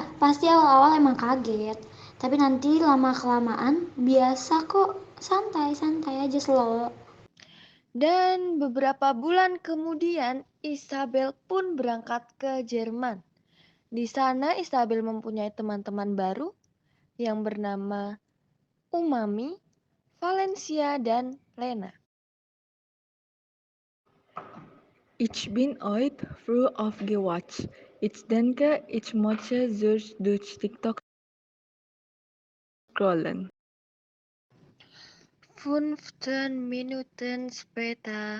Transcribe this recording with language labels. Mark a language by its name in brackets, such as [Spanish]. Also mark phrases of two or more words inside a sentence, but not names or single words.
[Indonesian] Pasti awal-awal emang kaget. Tapi nanti lama-kelamaan biasa kok, santai-santai aja slow. Dan beberapa bulan kemudian Isabel pun berangkat ke Jerman. Di sana Isabel mempunyai teman-teman baru yang bernama Umami, Valencia, dan Lena. [German] Ich bin heute früh aufgewacht. Ich denke, ich möchte durch TikTok scrollen. 15 Minuten später.